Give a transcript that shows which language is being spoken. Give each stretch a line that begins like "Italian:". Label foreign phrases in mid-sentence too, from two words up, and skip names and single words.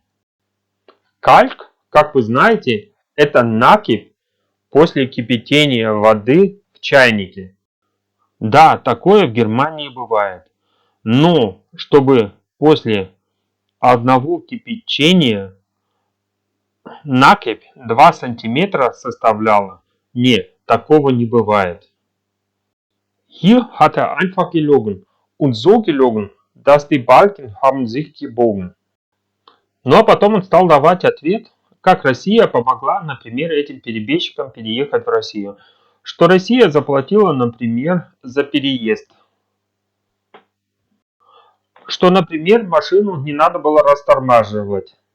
Russian: Кальк, как вы знаете, это накипь после кипятения воды в чайнике. Да, такое в Германии бывает. Но чтобы после одного кипячения накипь 2 сантиметра составляла, нет, такого не бывает.
German: Hier hat einfach gelogen und so gelogen, dass die Balken haben sich gebogen.
Russian: Ну а потом он стал давать ответ, как Россия помогла, например, этим перебежчикам переехать в Россию. Что Россия заплатила, например, за переезд. Что, например, машину не надо было растормаживать.